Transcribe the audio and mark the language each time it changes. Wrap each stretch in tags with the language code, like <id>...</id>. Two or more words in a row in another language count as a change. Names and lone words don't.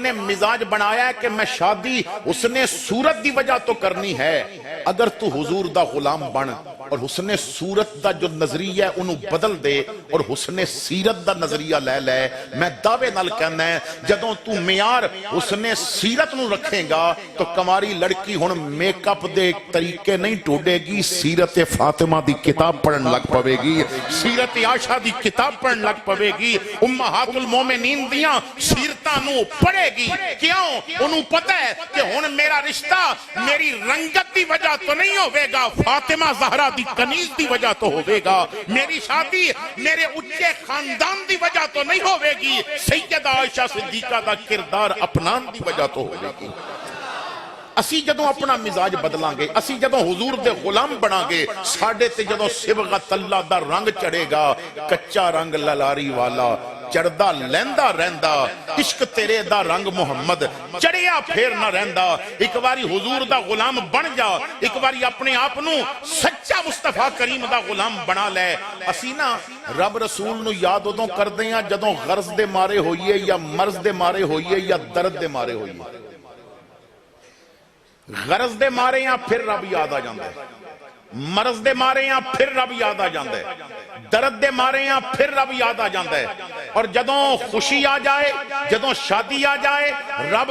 <pa>نے مزاج بنایا ہے کہ میں شادی اس نے صورت دی وجہ تو کرنی ہے اگر تو حضور دا غلام بن اور حسن صورت دا جو نظریہ ہے انہوں بدل دے اور حسن سیرت دا نظریہ لے لے میں دعوے نال کہنا ہے جدوں تو معیار حسن سیرت نو رکھیں گا تو کماری لڑکی ہن میک اپ دے طریقے نہیں ٹوڑے گی سیرت فاطمہ دی کتاب پڑھن لگ پوے گی سیرت عائشہ دی کتاب پڑھن لگ پوے گی امہات المومنین دیاں سیرتاں نو پڑھے گی کیوں انہوں پتہ ہے کہ ہن میرا رشتہ میری رنگت دی وجہ تو نہیں ہوئے گا فاطمہ زہرا دی کنیز دی وجہ تو ہوئے گا میری شادی میرے اچھے خاندان دی وجہ تو نہیں ہوئے گی سیدہ عائشہ صدیقہ دا کردار اپنان دی وجہ تو ہوئے گی اسی جدوں اپنا مزاج بدلان گے اسی جدوں حضور دے غلام بنا گے ساڑھے تے جدوں صبغت اللہ دا رنگ چڑھے گا کچا رنگ للاری والا چڑھدا لیندہ رہندہ عشق تیرے دا رنگ محمد چڑھیا پھیر نہ رہندہ ایک باری حضور دا غلام بن جا ایک باری اپنے آپنو سچا مصطفیٰ کریم دا غلام بنا لے اسی نا رب رسول نو یاد ادوں کر دیاں جدوں غرض دے مارے ہوئیے یا مرض دے مارے ہوئیے یا درد دے مارے ہوئیے غرض دے مارے یا پھر رب یاد آ جاندے مرض دے مارے یا پھر رب یاد آ جاندے درد دے مارے یا پھر رب یاد آ جاندے اور جدوں خوشی آ جائے جدوں شادی آ جائے رب</pa>